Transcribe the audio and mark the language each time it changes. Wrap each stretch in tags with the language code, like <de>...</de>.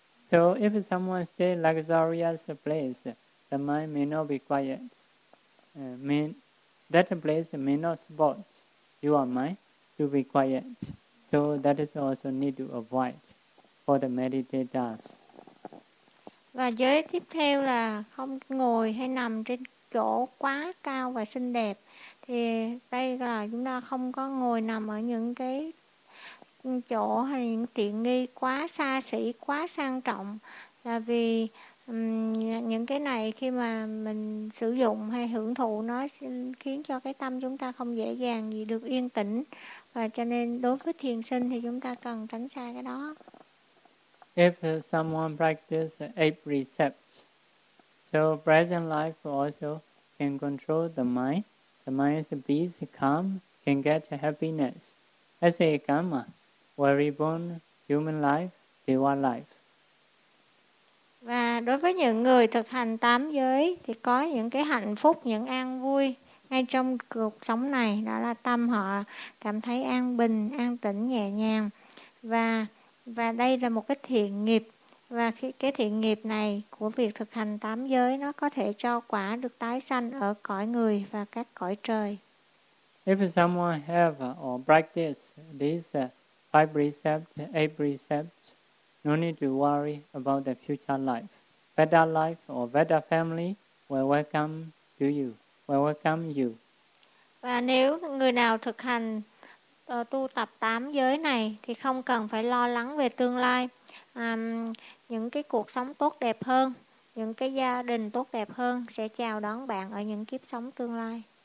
<en>So if someone stay luxurious place, the mind may not be quiet. That place may not support your mind to be quiet. So that is also need to avoid for the meditators.</en> <vi>Và giới tiếp theo là không ngồi hay nằm trên chỗ quá cao và xinh đẹp. Thì đây là chúng ta không có ngồi nằm ở những cái chỗ hay những tiện nghi quá xa xỉ, quá sang trọng. Là vì những cái này khi mà mình sử dụng hay hưởng thụ, nó khiến cho cái tâm chúng ta không dễ dàng gì được yên tĩnh. Và cho nên đối với thiền sinh thì chúng ta cần tránh xa cái đó.</vi> <en>If someone practice 8 precepts, so present life also can control the mind. The mind is peace, calm, can get happiness. As a karma, where we born, human life, diva life.</en> <vi>Và đối với những người thực hành 8 giới thì có những cái hạnh phúc, những an vui ngay trong cuộc sống này, đó là tâm họ cảm thấy an bình, an tĩnh, nhẹ nhàng. Và đây là một cái thiện nghiệp, và cái thiện nghiệp này của việc thực hành tám giới nó có thể cho quả được tái sanh ở cõi người và các cõi trời.</vi> <en>If someone have or practice these five precepts, eight precepts, no need to worry about the future life. Better life or better family will welcome to you, will welcome you.</en> <vi>Và nếu người nào thực hành tu tập tám giới này thì không cần phải lo lắng về tương lai, những cái cuộc sống tốt đẹp hơn, những cái gia đình tốt đẹp hơn sẽ chào đón bạn ở những kiếp sống tương lai.</vi>